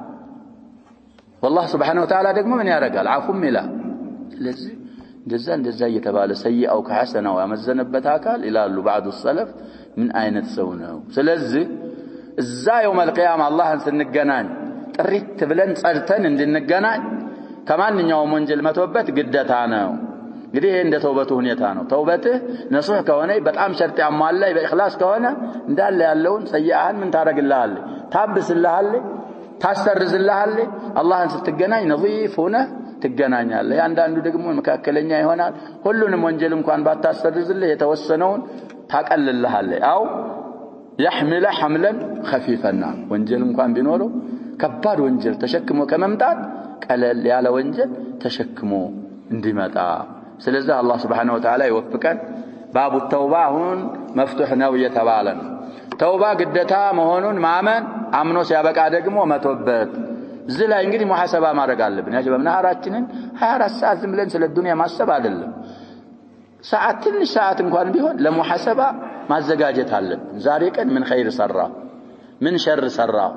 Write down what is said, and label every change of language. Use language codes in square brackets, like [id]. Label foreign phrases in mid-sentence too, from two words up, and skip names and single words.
[ar] والله سبحانه وتعالى [am] ደግሞ ምን ያረጋል አፉም ይላል ስለዚህ እንደዛ እየተባለ ሰይአው ከሐሰናው ያመዘነበት አካል ይላሉ [ar] بعض السلف [am] ምን አይነት ሰው ነው ስለዚህ እዛ [ar] يوم القيامه [am] አላህን ስንገናኝ ጥሪት ብለን ጸርተን እንድንገናኝ ከማንኛውም ወንጀል መተውበት ግዴታ ነው እንግዲህ እንደ ተውበቱ ሁኔታ ነው ተውበትህ ነሱህ ከሆነ በጣም ሸርጥ ያሟላ በእخلاص ከሆነ እንዳለ ያለውን ሰይአን ምን ታረግልሃል ታብስልሃል ታሰርዝልሃል አላህን ስትገናኝ ነዚፍ ሆነ ትገናኛለህ አንዳንዱ ደግሞ መካከለኛ ይሆናል ሁሉንም ወንጀል እንኳን ባታሰርዝልህ የተወሰነውን ታቀልልሃል አው [ar] يحمل حملا خفيفا [am] ወንጀል እንኳን ቢኖረው ከባድ ወንጀል ተሸክሞ ከመምጣት ቀለል ያለ ወንጀል ተሸክሞ እንዲመጣ ስለዚህ አላህ [ar] سبحانه و تعالى [am] ይወፍቀን ባቡ ተውባ አሁን መፍቱህ ነው የተባለ ነው ተውባ ግዴታ መሆኑን ማመን አምኖ ሲያበቃ ደግሞ መተውበት እዚህ ላይ እንግዲህ ሙሐሰባ ማድረግ አለብን ያጀ በመናራችንን 24 ሰዓት ዝም ብለን ስለ ዱንያ ማሰብ አይደለም ሰዓት ትንሽ ሰዓት እንኳን ቢሆን ለሙሐሰባ ማዘጋጀት አለብን ዛሬ ቀን ምን ኸይር ሰራ ምን ሸር ሰራ